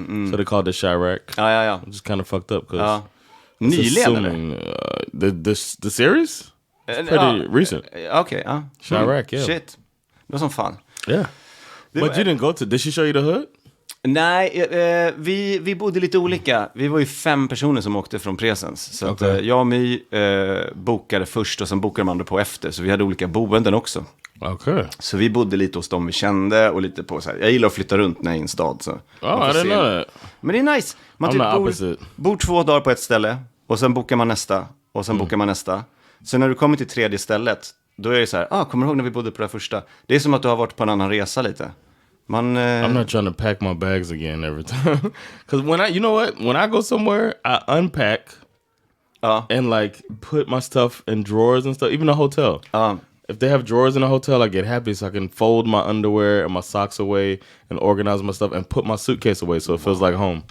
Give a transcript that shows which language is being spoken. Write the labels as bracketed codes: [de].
[en] So they called it Chirac. [sv] Ja. [en] Just kind of fucked up because [sv] nyligen [en] the series? It's pretty recent. Okay. Chirac, yeah. Shit. [sv] Det var som fan. [en] Yeah. But you didn't go to. Did she show you the hood? [sv] Nej, vi bodde lite olika. Vi var ju 5 personer som åkte från Presens. Så att, jag och My bokade först, och sen bokade de andra på efter. Så vi hade olika boenden också. [en] Okay. [sv] Så vi bodde lite hos dem vi kände, och lite på så här. Jag gillar att flytta runt när jag är i en stad. Så [en] I didn't know that. [sv] Men det är nice. Man typ bor 2 dagar på ett ställe, och sen bokar man nästa, och sen bokar man nästa. Så när du kommer till 3:e stället, då är det så här, kommer du ihåg när vi bodde på det första? Det är som att du har varit på en annan resa lite. [en] I'm not trying to pack my bags again every time. Because when I go somewhere, I unpack and like put my stuff in drawers and stuff, even a hotel. If they have drawers in a hotel, I get happy, so I can fold my underwear and my socks away and organize my stuff and put my suitcase away so it feels like home.